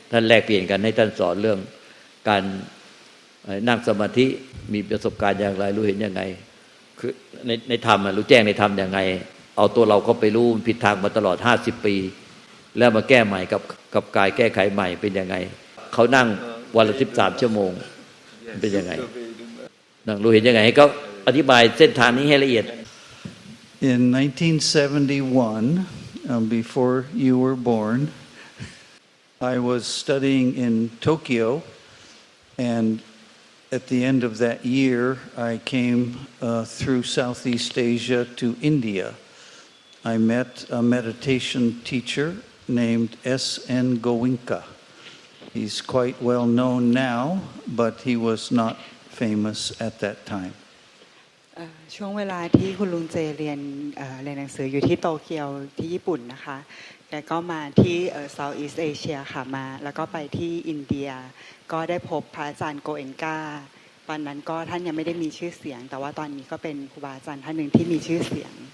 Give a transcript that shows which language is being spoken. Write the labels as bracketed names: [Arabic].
[Thai] ท่านแลกเปลี่ยนกันให้ท่านสอนเรื่องการนั่งสมาธิมีประสบการณ์อย่างไรรู้เห็นยังไงคือในธรรมรู้แจ้งในธรรมยังไงเอาตัวเราก็ไปรู้ผิดทางมาตลอด50ปีแล้วมาแก้ใหม่กับกายแก้ไขใหม่เป็นยังไงเขานั่งวันละ13ชั่วโมงเป็นยังไงนั่งรู้เห็นยังไงให้เขาอธิบายเส้นทางนี้ให้ละเอียด [English] In 1971, before you were born, I was studying in Tokyo, and at the end of that year, I came through Southeast Asia to India. I met a meditation teacher named S.N. Goenka. He's quite well known now, but he was not famous at that time. [Thai] ช่วงเวลาที่คุณลุงเจเรียนหนังสืออยู่ที่โตเกียวที่ญี่ปุ่นนะคะแกก็มาที่Southeast Asia ค่ะมาแล้วก็ไปที่อินเดียก็ได้พบพระอาจารย์โกเอนกาตอนนั้นก็ท่านยังไม่ได้มีชื่อเสียงแต่ว่าตอนนี้ก็เป็นครูบาอาจารย์ท่านหนึ่งที่มีชื่อเสียง